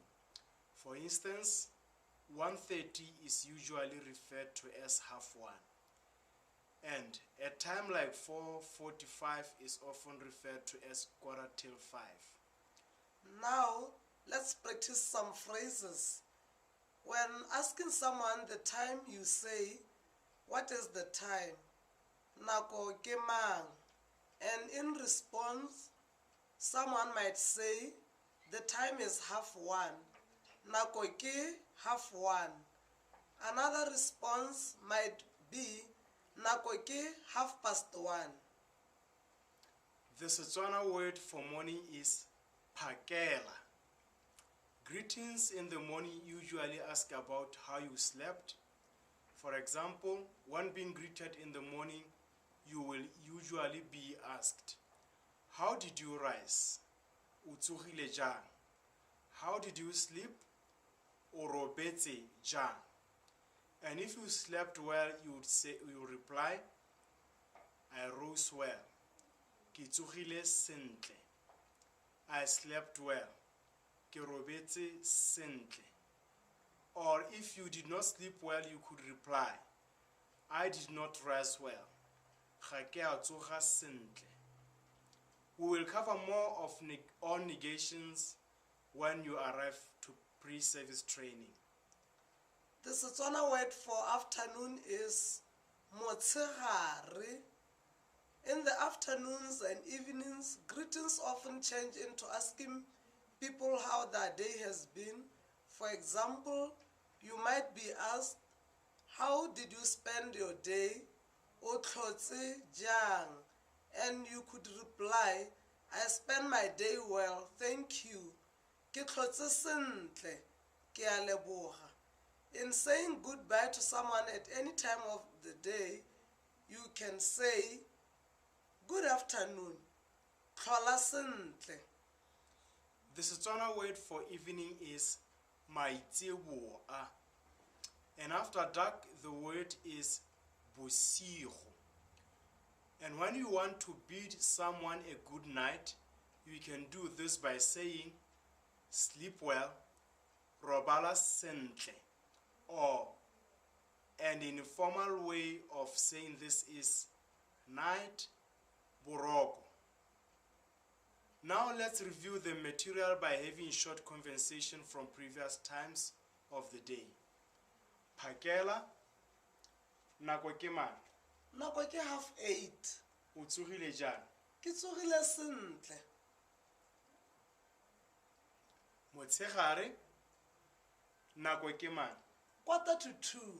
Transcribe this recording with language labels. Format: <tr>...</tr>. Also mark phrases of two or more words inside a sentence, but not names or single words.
<en>For instance, 1:30 is usually referred to as 1:30, and a time like 4:45 is often referred to as 4:45. Now, let's practice some phrases. When asking someone the time, you say, what is the time?</en> <tn>Nako ke mang?</tn> <en>And in response, someone might say, the time is 1:30.</en> <tn>Nako ke 1:30.</tn> <en>Another response might be,</en> <tn>nako ke 1:30.</tn> <en>The Setswana word for morning is phakela. Greetings in the morning usually ask about how you slept. For example, when being greeted in the morning, you will usually be asked, how did you rise?</en> <tn>O tsogile jang?</tn> <en>How did you sleep?</en> <tn>O robetse jang?</tn> <en>And if you slept well, you would reply, I rose well.</en> <tn>Ke tsogile sentle.</tn> <en>I slept well.</en> <tn>Ke robetse sentle.</tn> <en>Or if you did not sleep well, you could reply, I did not rise well.</en> <tn>Ga ke a tsoga sentle.</tn> <en>We will cover more of all negations when you arrive to pre-service training. The Setswana word for afternoon is motshegare. In the afternoons and evenings, greetings often change into asking people how their day has been. For example, you might be asked, how did you spend your day?</en> <tn>O tlhotse jang?</tn> <en>And you could reply, I spent my day well, thank you.</en> <tn>Ke tlhotse sentle, ke a leboga.</tn> <en>In saying goodbye to someone at any time of the day, you can say, good afternoon,</en> <tn>tlhola sentle.</tn> <en>The Setswana word for evening is maitsiboa. And after dark, the word is bosigo. And when you want to bid someone a good night, you can do this by saying, sleep well,</en> <tn>robala sentle.</tn> <en>Or an informal way of saying this is night boroko. Now let's review the material by having short conversation from previous times of the day.</en> <tn>Phakela, nako ke mang? nako ke 7:30. O tsogile jang? Ke tsogile sentle. Motshegare, nako ke mang? 1:45.</tn>